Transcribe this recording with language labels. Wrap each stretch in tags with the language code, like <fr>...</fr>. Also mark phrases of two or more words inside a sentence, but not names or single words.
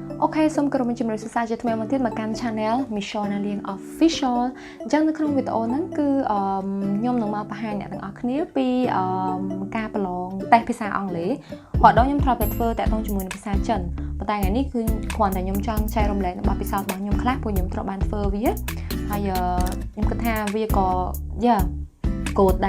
<en>Okay, so I'm going to make a channel Ms Shawna Leang official.</en> <km>ចឹងនៅក្នុងវីដេអូហ្នឹងគឺខ្ញុំនឹងមកបង្ហាញអ្នកទាំងអស់គ្នាពីការប្រឡងតេស្តភាសាអង់គ្លេសគាត់ដល់ខ្ញុំធ្លាប់តែធ្វើតាក់ទងជាមួយនឹងភាសាចិនប៉ុន្តែថ្ងៃនេះគឺគ្រាន់តែខ្ញុំចង់ចែករំលែកនៅបទពិសោធន៍របស់ខ្ញុំខ្លះព្រោះខ្ញុំធ្លាប់បានធ្វើវាហើយខ្ញុំគិតថាវាក៏កូដ</km>